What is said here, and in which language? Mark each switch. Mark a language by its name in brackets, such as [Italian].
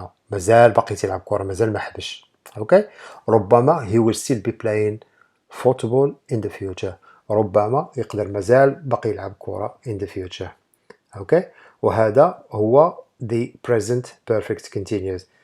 [Arabic] مازال باقي تلعب كرة، مازال ما حبش. [English] Okay, [Arabic] ربما [English] he will still be playing football in the future. [Arabic] ربما يقدر مازال باقي يلعب كرة [English] in the future. Okay, [Arabic] وهذا هو [English] the present perfect continuous.